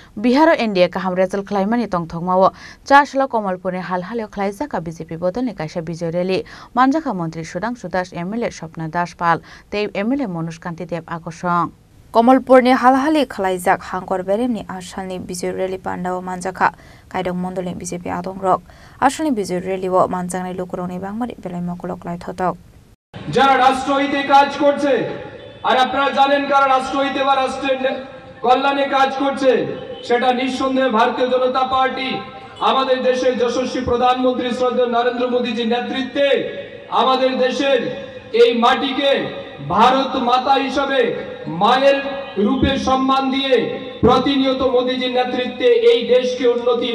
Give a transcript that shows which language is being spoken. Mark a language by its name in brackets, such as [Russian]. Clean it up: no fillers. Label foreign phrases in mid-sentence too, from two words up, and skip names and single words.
[Kok Borok] बिहार एनडीए kaham result khlaimani tongthokmao chasla Komalpurni halhaleo khlaijaka BJP bodolni kaisa bijoy rally manjaka mantri Sudhanshu Das MLA Swapna Das Pal tei MLA Manoj Kanti Dev Akosong Komalpurni halhali khlaijak hangkor beremni asalni bijoy rally pandao manjaka kaidong mondolni BJP adongrok asalni bijoy rally o manjangnai lokrongni bangmari belai mokolok lai thotok [Bangla] যারা রাষ্ট্রহিতে কাজ করছে আর আপনারা জানেন কারা রাষ্ট্রহিতে বা রাষ্ট্রের কল্যাণে কাজ করছে সেটা নিঃসন্দেহে ভারতীয় জনতা পার্টি আমাদের দেশের যশস্বী প্রধানমন্ত্রী শ্রদ্ধেয় নরেন্দ্র মোদীজির নেতৃত্বে আমাদের দেশের এই মাটিকে ভারত মাতা হিসেবে মায়ের রূপে সম্মান দিয়ে প্রতিনিয়ত মোদীজির নেতৃত্বে এই দেশকে উন্নতির